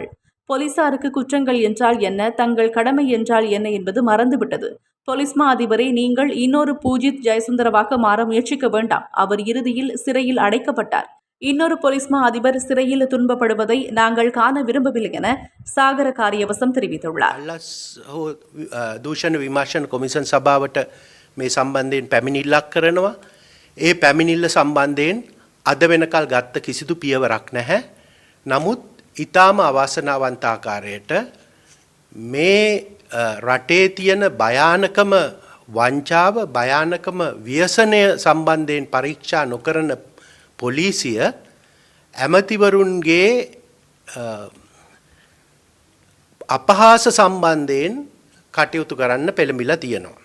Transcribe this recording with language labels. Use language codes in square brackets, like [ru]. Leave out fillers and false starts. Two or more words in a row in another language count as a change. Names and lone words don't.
[ta] போலீசாருக்கு குற்றங்கள் என்றால் என்ன, தங்கள் கடமை என்றால் என்ன என்பது மறந்துவிட்டது. பொலிஸ்மா அதிபரை நீங்கள் இன்னொரு பூஜித் ஜெயசுந்தரவாக மாற முயற்சிக்க வேண்டாம். அவர் இறுதியில் சிறையில் அடைக்கப்பட்டார். இன்னொரு பொலிஸ்மா அதிபர் சிறையில் துன்பப்படுவதை நாங்கள் காண விரும்பவில்லை என சாகர காரியவசம் தெரிவித்துள்ளார். [si] දූෂණ විමර්ශන කොමිසන් සභාවට මේ සම්බන්ධයෙන් පැමිණිල්ලක් කරනවා. ඒ පැමිණිල්ල සම්බන්ධයෙන් අද වෙනකල් ගත්ත කිසිදු පියවරක් නැහැ. නමුත් ඊටාම අවාසනාවන්ත ආකාරයට මේ රටේ තියෙන භයානකම වංචාව භයානකම ව්‍යසනය සම්බන්ධයෙන් පරීක්ෂා නොකරන පොලිසිය ඇමතිවරුන්ගේ අපහාස සම්බන්ධයෙන් කටයුතු කරන්න පෙළඹිලා තියෙනවා.